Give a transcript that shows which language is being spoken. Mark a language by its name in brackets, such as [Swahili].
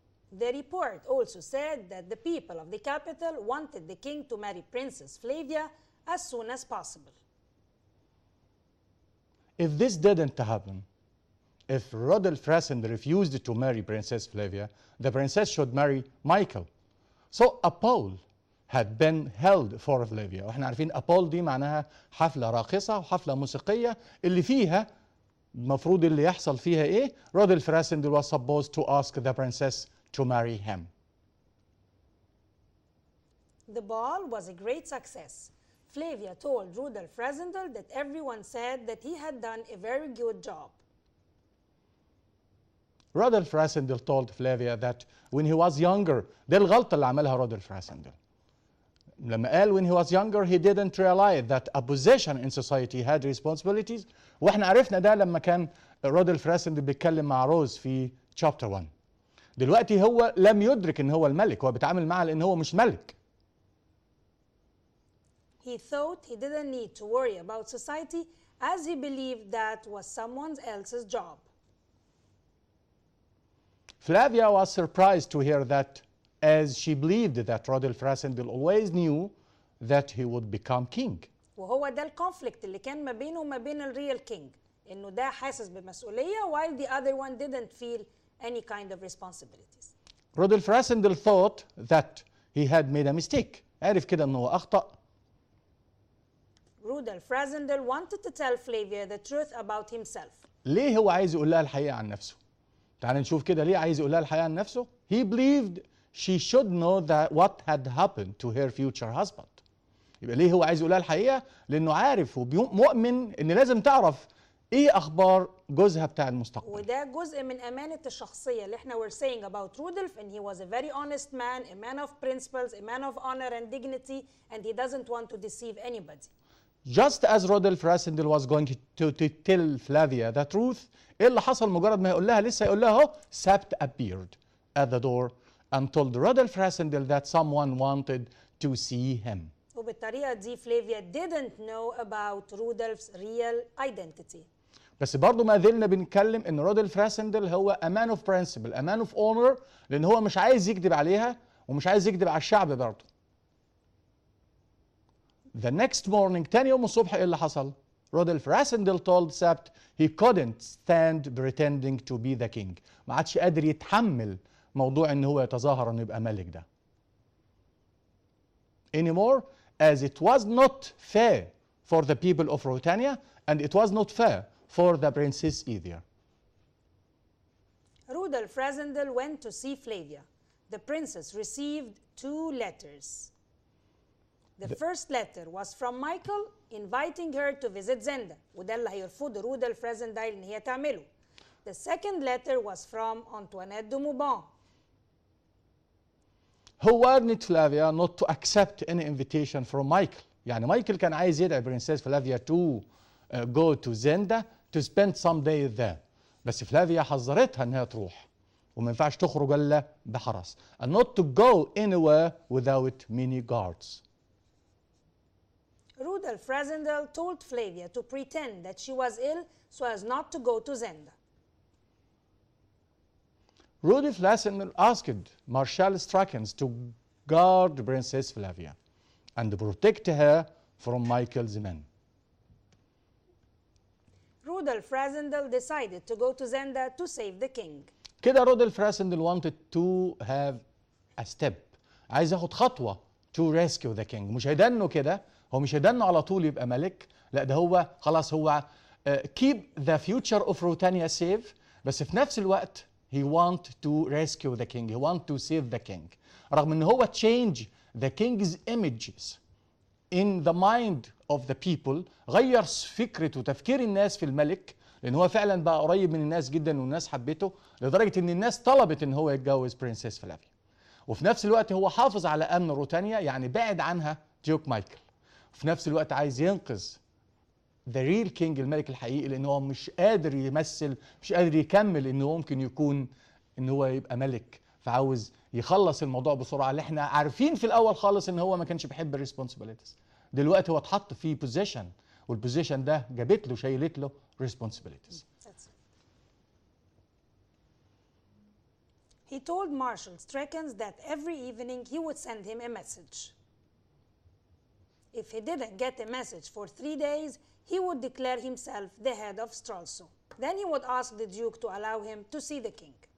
[English] The report also said that the people of the capital wanted the king to marry Princess Flavia as soon as possible. If this didn't happen, if Rodolphe Rassendyll refused to marry Princess Flavia, the princess should marry Michael. So a poll had been held for Flavia. [Arabic] واحنا عارفين a poll دي معناها حفلة راقصة وحفلة موسيقية اللي فيها المفروض اللي يحصل فيها ايه؟ [English] Rodolphe Rassendyll was supposed to ask the princess to marry him. The ball was a great success. Flavia told Rodolphe Rassendyll that everyone said that he had done a very good job. Rodolphe Rassendyll told Flavia that when he was younger, [Arabic] دي الغلطة اللي عملها [English] Rodolphe Rassendyll. [Arabic] لما قال [English] when he was younger he didn't realize that a position in society had responsibilities. [Arabic] واحنا عرفنا ده لما كان Rodolphe Rassendyll بيتكلم مع روز في chapter 1. دلوقتي هو لم يدرك ان هو الملك، هو بيتعامل معها لان هو مش ملك. [English] He thought he didn't need to worry about society as he believed that was someone else's job. Flavia was surprised to hear that, as she believed that Rodolphe Rassendyll always knew that he would become king. [Arabic] وهو ده الكونفليكت اللي كان ما بينه وما بين الريال كينج، انه ده حاسس بمسؤولية [English] while the other one didn't feel any kind of responsibilities. Rodolphe Rassendyll thought that he had made a mistake. [Arabic] عرف كده انه اخطأ. [English] Rodolphe Rassendyll wanted to tell Flavia the truth about himself. [Arabic] ليه هو عايز يقول لها الحقيقة عن نفسه؟ تعال نشوف كده ليه عايز يقول لها الحقيقة عن نفسه. [English] He believed she should know that what had happened to her future husband. [Arabic] يبقى ليه هو عايز يقول لها الحقيقة؟ لأنه عارف ومؤمن إن لازم تعرف إيه أخبار جوزها بتاع المستقبل. وده جزء من أمانة الشخصية اللي احنا [English] were saying about Rodolphe, and he was a very honest man, a man of principles, a man of honor and dignity, and he doesn't want to deceive anybody. just as Rodolph Rassendyll was going to tell Flavia the truth, [Arabic] ايه اللي حصل مجرد ما يقول لها لسه يقول لها اهو [English] Sapt appeared at the door and told Rodolph Rassendyll that someone wanted to see him. [Arabic] وبالطريقة دي [English] Flavia didn't know about Rudolph's real identity. [Arabic] بس برضه ما زلنا بنتكلم ان رودولف راسندل هو [English] a man of principle, a man of honor, [Arabic] لان هو مش عايز يكذب عليها ومش عايز يكذب على الشعب برضه. [English] The next morning, [Arabic] تاني يوم الصبح ايه اللي حصل؟ [English] Rudolf Rassendyll told Sapt he couldn't stand pretending to be the king. [Arabic] ما عادش قادر يتحمل موضوع ان هو يتظاهر انه يبقى ملك ده. [English] Anymore, as it was not fair for the people of Ruritania and it was not fair for the princess either. Rudolph Rassendyll went to see Flavia. The princess received 2 letters. The first letter was from Michael inviting her to visit Zenda. [Arabic] وده اللي هيرفض رودولف رازندايل ان هي تعمله. [English] The second letter was from Antoinette de Mauban. who warned Flavia not to accept any invitation from Michael. [Arabic] يعني مايكل كان عايز يدعي برنسيس فلافيا [English] to go to Zenda to spend some days there. [Arabic] بس فلافيا حذرتها انها تروح وما ينفعش تخرج الا بحرس. [English] And not to go anywhere without many guards. Rudolph Rassendyll told Flavia to pretend that she was ill so as not to go to Zenda. Rudolph Rassendyll asked Marshal Strakens to guard Princess Flavia and protect her from Michael's men. Rudolph Rassendyll decided to go to Zenda to save the king. كده Rudolf Rassendyll wanted to have a step. [Arabic] عايز ياخد خطوة [English] to rescue the king. [Arabic] مش هيدنه كده، هو مش هيدنه على طول يبقى ملك، لا ده هو خلاص هو [English] keep the future of Ruritania safe، [Arabic] بس في نفس الوقت [English] he want to rescue the king, he want to save the king. [Arabic] رغم ان هو [English] change the king's images in the mind of the people، [Arabic] غير فكرة وتفكير الناس في الملك، لان هو فعلا بقى قريب من الناس جدا والناس حبته لدرجة ان الناس طلبت ان هو يتجوز برنسيس فلافيا. وفي نفس الوقت هو حافظ على امن روتانيا، يعني بعد عنها ديوك مايكل. وفي نفس الوقت عايز ينقذ [English] the real king [Arabic] الملك الحقيقي، لان هو مش قادر يمثل، مش قادر يكمل ان هو ممكن يكون ان هو يبقى ملك، فعاوز يخلص الموضوع بسرعه. اللي احنا عارفين في الاول خالص ان هو ما كانش بيحب الريسبونسبيلتيز، دلوقتي هو اتحط في بوزيشن، والبوزيشن ده جابت له شايلت له responsibilities. [English] He told Marshal Strakens that every evening he would send him a message. If he didn't get a message for 3 days, he would declare himself the head of Stralsund. Then he would ask the Duke to allow him to see the king.